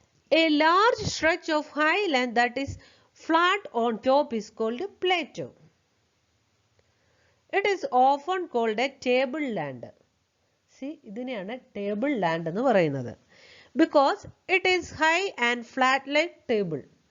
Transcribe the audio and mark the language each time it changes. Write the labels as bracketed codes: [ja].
[en] A large stretch of high land that is flat on top is called a plateau. It is often called a tableland. [ml] See, ഇതിനെയാണ് table land എന്ന് പറയുന്നത്. [en] Because it is high and flat like table.